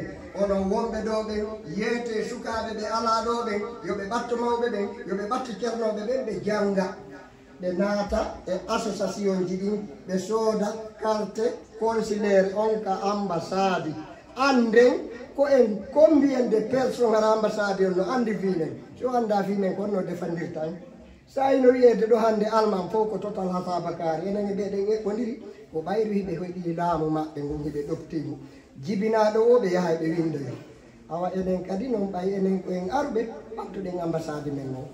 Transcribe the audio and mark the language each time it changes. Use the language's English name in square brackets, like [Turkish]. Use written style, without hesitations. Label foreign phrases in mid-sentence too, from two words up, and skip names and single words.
[Fula] onon wonɓe ɗo ɓen yeete sukaɓe ɓe ala ɗo ɓen yoɓe ɓatto mawɓe ɓen yoɓe ɓatto ceernoɓe ɓen ɓe janga ɓe naata e association ji ɗin ɓe sooda [French] carte consulaire [Fula] on ka ambassade anden ko [French] en combien de personnes [Fula] hara ambassade on no andi finen so anda finen ko onno defandirta en sa ino wiyede ɗo hande alman fof ko total hasabakari enen e ɓeɗen eɓɓodiri ko ɓayru hiɓe hoɗi laamu maɓɓe ngon hiɓe ɗoftimo jibinaɗo o ɓe yaha ɓe windoyo awa enen kadi noon ɓay enen koyen arɓe ɓattuɗen ambassade men noon